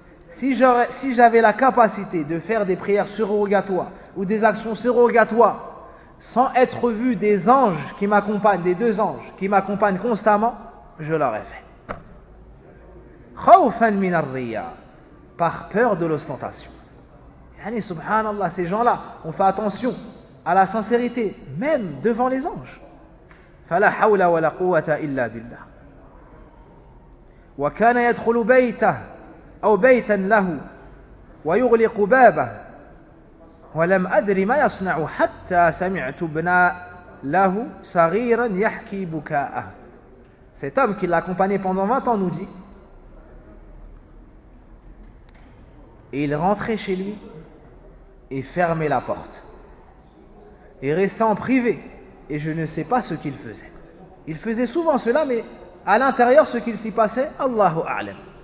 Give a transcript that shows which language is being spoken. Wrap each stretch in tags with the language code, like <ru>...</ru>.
<fr>Si j'avais la capacité de faire des prières surrogatoires ou des actions surrogatoires sans être vu des anges qui m'accompagnent, des deux anges qui m'accompagnent constamment, je l'aurais fait.</fr> <ar>Khawfan min ar-riya.</ar> <fr>Par peur de l'ostentation. Yani, subhanallah, ces gens-là, on fait attention à la sincérité, même devant les anges.</fr> <ar>Fala hawla wa la quwwata illa billah. وكان يدخل بيته أو بيتا له ويغلق بابه ولم أدر ما يصنع حتى سمعت ابنا له صغيرا يحكي بكاءه.</ar> <fr>Cet homme qui l'a accompagné pendant 20 ans nous dit, il rentrait chez lui et fermait la porte et restait en privé et je ne sais pas ce qu'il faisait. Il faisait souvent cela, mais à l'intérieur, ce qu'il s'y passait, Allahu A'lam.</fr>